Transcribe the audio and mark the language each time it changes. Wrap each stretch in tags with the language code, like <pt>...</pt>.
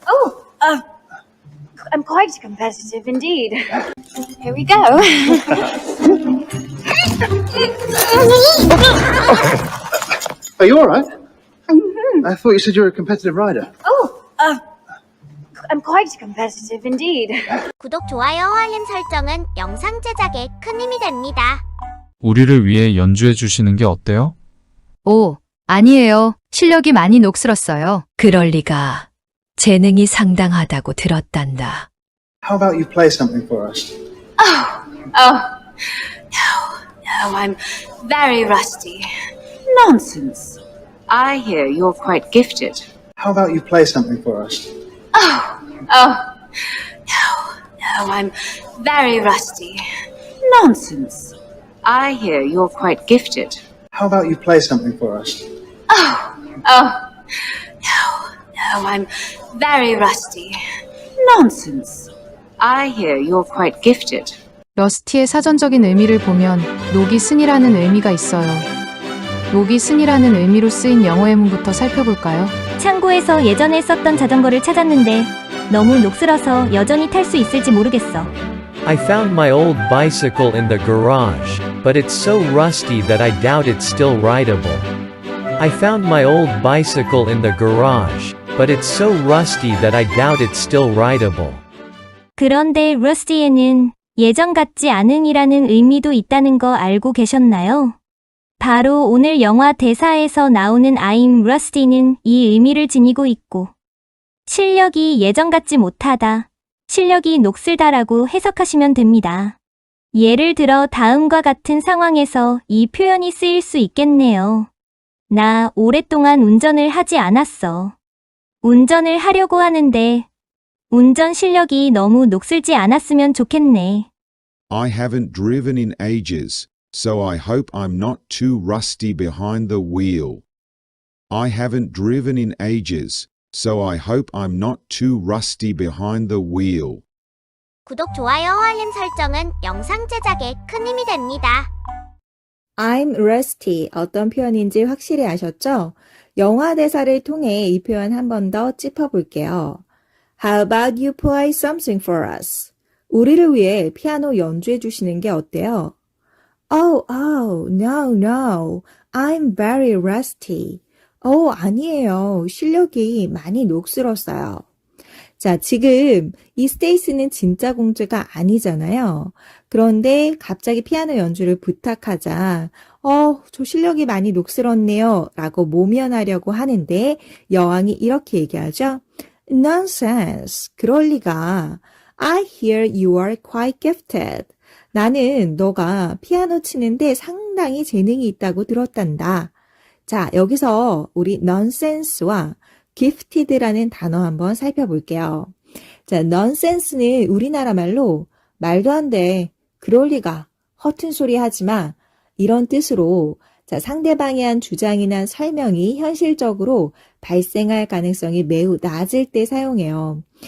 <en>Oh, I'm quite competitive indeed. Here we go. Are you alright? I thought you said you were a competitive rider. Oh, I'm quite competitive indeed.</en> <ko>구독, 좋아요, 알림 설정은 영상 제작에 큰 힘이 됩니다. 우리를 위해 연주해 주시는 게 어때요? 오, 아니에요. 실력이 많이 녹슬었어요. 그럴 리가. 재능이 상당하다고 들었단다.</ko> <en>How about you play something for us? No, I'm very rusty. Nonsense. I hear you're quite gifted. How about you play something for us? No, I'm very rusty. Nonsense. I hear you're quite gifted. How about you play something for us? No, I'm very rusty. Nonsense. I hear you're quite gifted.</en> <ko>러스티의 사전적인 의미를 보면 녹이 쓴이라는 의미가 있어요. 녹이 쓴이라는 의미로 쓰인 영어 예문부터 살펴볼까요? 창고에서 예전에 썼던 자전거를 찾았는데 너무 녹슬어서 여전히 탈 수 있을지 모르겠어.</ko> <en>I found my old bicycle in the garage, but it's so rusty that I doubt it's still rideable. I found my old bicycle in the garage, but it's so rusty that I doubt it's still rideable.</en> <ko>그런데 rusty에는 예전 같지 않은이라는 의미도 있다는 거 알고 계셨나요? 바로 오늘 영화 대사에서 나오는</ko> <en>I'm rusty</en> <ko>는 이 의미를 지니고 있고 실력이 예전 같지 못하다, 실력이 녹슬다라고 해석하시면 됩니다. 예를 들어 다음과 같은 상황에서 이 표현이 쓰일 수 있겠네요. 나 오랫동안 운전을 하지 않았어. 운전을 하려고 하는데 운전 실력이 너무 녹슬지 않았으면 좋겠네.</ko> <en>I haven't driven in ages, so I hope I'm not too rusty behind the wheel. I haven't driven in ages, so I hope I'm not too rusty behind the wheel.</en> <ko>구독, 좋아요, 알림 설정은 영상 제작에 큰 힘이 됩니다.</ko> <en>I'm rusty</en> <ko>어떤 표현인지 확실히 아셨죠? 영화 대사를 통해 이 표현 한 번 더 짚어볼게요.</ko> <en>How about you play something for us?</en> <ko>우리를 위해 피아노 연주해 주시는 게 어때요?</ko> <en>Oh, no. I'm very rusty.</en> <ko>아니에요. 실력이 많이 녹슬었어요. 자, 지금 이 스테이스는 진짜 공주가 아니잖아요. 그런데 갑자기 피아노 연주를 부탁하자, 저 실력이 많이 녹슬었네요. 라고 모면하려고 하는데 여왕이 이렇게 얘기하죠.</ko> <en>Nonsense.</en> <ko>그럴 리가.</ko> <en>I hear you are quite gifted.</en> <ko>나는 너가 피아노 치는데 상당히 재능이 있다고 들었단다. 자, 여기서 우리 nonsense와 gifted라는 단어 한번 살펴볼게요. 자, nonsense는 우리나라 말로 말도 안 돼, 그럴 리가, 허튼 소리 하지 마, 이런 뜻으로 자, 상대방이 한 주장이나 설명이 현실적으로 발생할 가능성이 매우 낮을 때 사용해요.</ko>